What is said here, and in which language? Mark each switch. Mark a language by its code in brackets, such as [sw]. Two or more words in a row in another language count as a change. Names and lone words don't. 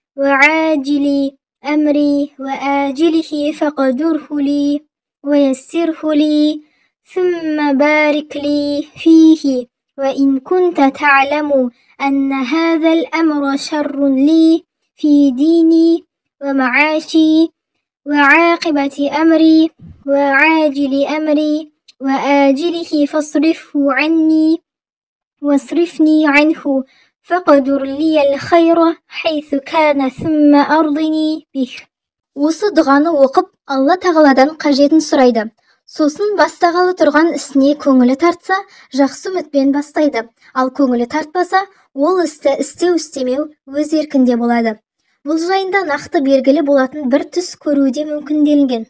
[ar] وعاجل أمري وآجله فقدره لي ويسره لي ثم بارك لي فيه وإن كنت تعلم أن هذا الأمر شر لي في ديني ومعاشي وعاقبة أمري وعاجل أمري وآجله فاصرفه عني واصرفني عنه فقدر لي الخير حيث كان ثم أرضني به. [kk] Осы дұғаны оқып, Алла тағаладан қажетін сұрайды. Сосын бастағалы тұрған ісіне көңілі тартса, жақсы үмітпен бастайды. Ал көңілі тартпаса, ол істі істеу-істемеу өз еркінде болады. Бұл жайында нақты белгілі болатын бір түс көруде мүмкінделген.